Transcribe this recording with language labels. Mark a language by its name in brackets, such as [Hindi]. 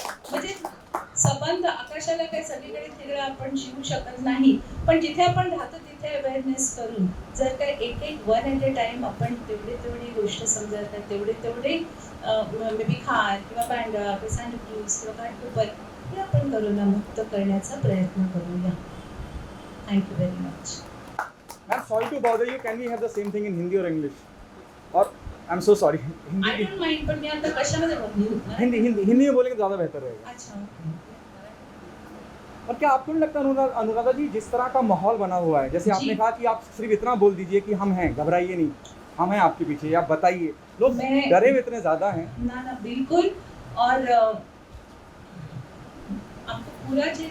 [Marathi] म्हणजे संबंध आकाशाला काही सगळीकडे तिकडे आपण शिवू शकत नाही, पण जिथे आपण राहतो तिथे अवेअरनेस करून जर काय एक [English] 1 at a time [Marathi] आपण तेवढी गोष्ट समजतात, तेवढे [English] maybe [Marathi] खार किंवा बँड्रा किंवा सँडक्रूज किंवा घाटकोपर हे आपण करोना मुक्त करण्याचा प्रयत्न करूया. [English] Thank you very much. Ma'am, sorry to bother you. Can we have the same thing in Hindi or English? Or I'm so sorry. I don't mind, [Marathi] पण मी आता कशामध्ये बोलू? [Hindi] हिंदी में बोलेंगे ज़्यादा बेहतर रहेगा. अच्छा. और क्या आपको नहीं लगता अनुराधा जी, जिस तरह का माहौल बना हुआ है, जैसे आपने कहा कि आप सिर्फ इतना बोल दीजिए कि हम हैं, घबराइए नहीं, हम हैं आपके पीछे, आप बताइए, लोग डरे हुए इतने ज्यादा हैं. ना बिल्कुल. और आपको पूरा